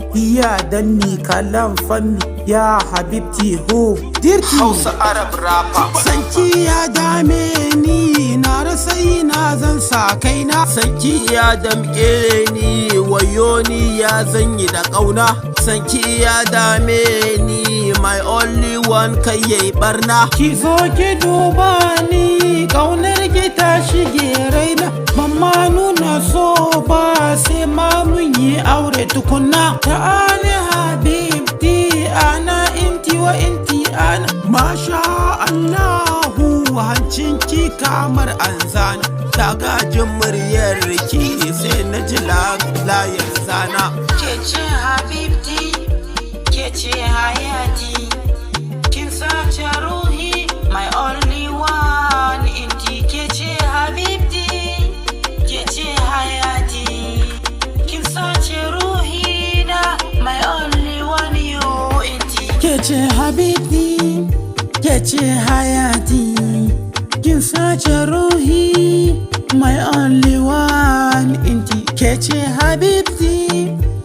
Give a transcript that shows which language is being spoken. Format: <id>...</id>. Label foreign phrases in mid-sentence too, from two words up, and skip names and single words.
<en>Iya danni kalam fanni ya habibti ho. Dirti. Hausa Arab rapper.</en> <ha>Sanki ya dame ni, na rasa ina zan sa kaina. Sanki ya damƙe ni, wayo ni ya zan yi da ƙauna. Sanki ya dame ni,</ha> <en>my only one,</en> <ha>kai yayi barna. Ki zo ki duba ni, ƙaunar ki ta shige raina. Ban ma nuna so ba, sai ma mun yi aure tukunna.</ha> <ar>تعالي حبيبتي، أنا إنتي وإنتي أنا. ما شاء الله,</ar> <ha>hancin ki kamar an zana. Dagajin muryar ki, sai na ji la-, layin zana. Ke ce Habibti, ke ce hayati. Kin sace ruhi,</ha> <en>my only one.</en> <ha>Inti ke ce Habibti, ke ce hayati. Kin sace ruhi na,</ha> <en>my only one, you.</en> <ha>Inti Ke ce Habibti, ke ce hayati. Kin sace ruhi,</ha> <en>my only one.</en> <ha>Inti ke ce Habibti.</ha>